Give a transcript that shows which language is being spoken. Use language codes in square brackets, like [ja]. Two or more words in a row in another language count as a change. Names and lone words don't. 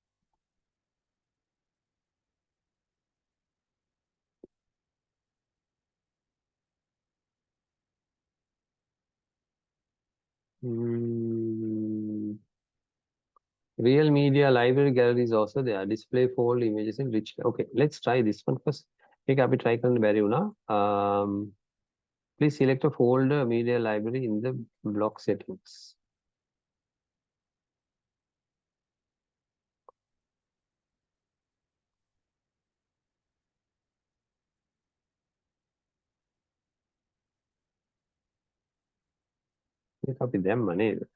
[en] Real media library gallery is also there. Display fold images in rich. Okay, let's try this one first. [si] Okay, අපි try කරන්න බැරි වුණා. [en] Please select a folder media library in the block settings. [si] මේක අපි දැම්ම නේද?